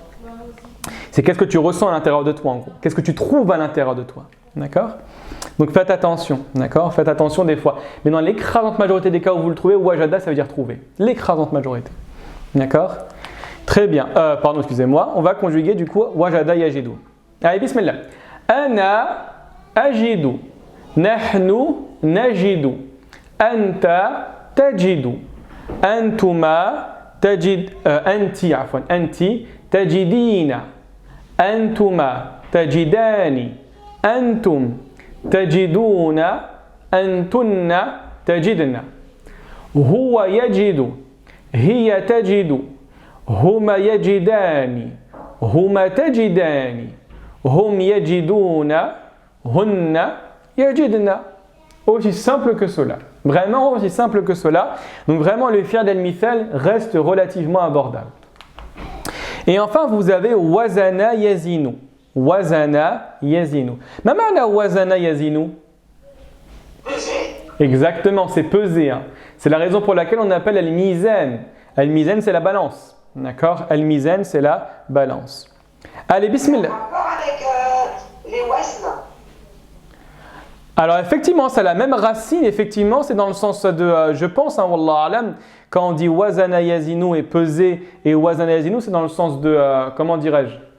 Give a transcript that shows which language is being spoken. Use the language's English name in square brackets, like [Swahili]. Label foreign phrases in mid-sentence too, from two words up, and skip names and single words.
[French] C'est qu'est-ce que tu ressens à l'intérieur de toi, en gros. Qu'est-ce que tu trouves à l'intérieur de toi. D'accord? Donc faites attention, d'accord? Faites attention des fois. Mais dans l'écrasante majorité des cas où vous le trouvez, wajada, ça veut dire trouver. L'écrasante majorité. D'accord? Très bien. Pardon, excusez-moi. On va conjuguer du coup [Arabic] وجد يجد. [French] Allez, bismillah. [Arabic] أنا أجد. نحن نجد. أنت تجد. أنتما تجد. أنتِ، عفوا. أنتِ تجدين. أنتما تجدان. أنتم تجدون. أنتن تجدن. هو يجد. هي تجد. هما يجدان. هما تجدان. هم يجدون. هن يجدن. [French] Aussi simple que cela. Vraiment aussi simple que cela. Donc vraiment le [Arabic] فعل المثال [French] reste relativement abordable. Et enfin vous avez [Arabic] وزن يزن. وزن يزن. ما معنى وزن يزن? [French] Exactement, c'est peser. Hein. C'est la raison pour laquelle on appelle al-mizan. Al-mizan, c'est la balance. D'accord? Al-mizan, c'est la balance. Allez, bismillah. Rapport avec les wazn. Alors, effectivement, c'est la même racine. Effectivement, c'est dans le sens de, je pense, hein, [Arabic] والله أعلم, [French] quand on dit [Arabic] وزن يزن [French] et peser, et [Arabic] وزن يزن, [French] c'est dans le sens de, comment dirais-je?